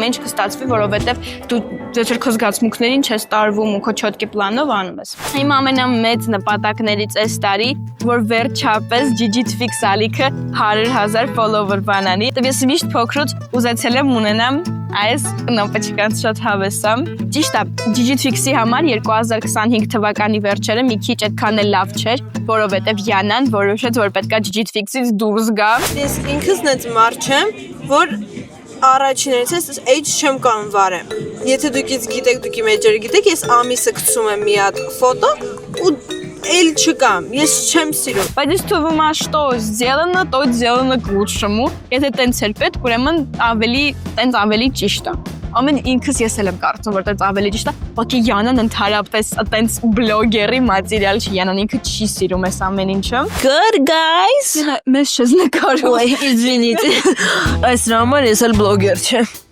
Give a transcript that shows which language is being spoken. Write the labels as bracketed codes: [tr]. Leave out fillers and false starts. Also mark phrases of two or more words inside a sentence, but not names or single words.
[hy] ամեն ինչ կստացվի, որովհետև դու ձեր քո զգացմունքներին չես տարվում ու քո չոտկի պլանով անում ես։ Իմ ամենամեծ նպատակներից այս տարի, որ վերջապես Digitfix ալիքը 100,000 follower բանանի, դե ես միշտ փոքրուց ուզեցել եմ ունենամ այս կնոպոչկանց շատ հավեսամ։ Ճիշտ է, Digitfix-ի համար 2025 թվականի վերջերը մի քիչ այդքան էլ լավ չէր, որովհետև Յանան որոշեց, որ պետքա Digitfix-ից դուրս գա։ Ես ինքս նենց մարդ չեմ, որ առաջիներից ես age չեմ կարող վարեմ։ Եթե դուք գիտեք, դուք իմ age-ը գիտեք, ես ամիսը գցում եմ մի հատ ֆոտո ու էլ չկամ, ես չեմ սիրում։ Բայց ես թվում է, [ru] что сделано, то сделано к лучшему։ [hy] Եթե տենց էր պետք, ուրեմն ավելի ճիշտ է։ Ամեն ինքս ես էլ եմ կարծում, որ տենց ավելի ճիշտ է։ Բակի Յանան ընդհանրապես տենց բլոգերի մատերիալ չի, Յանան ինքը չի սիրում այս ամեն ինչը։ [en] Good guys։ [hy] Մեզ չես նկարում։ [ru] Ой, извините։ [hy] Այս համար ես էլ բլոգեր չեմ։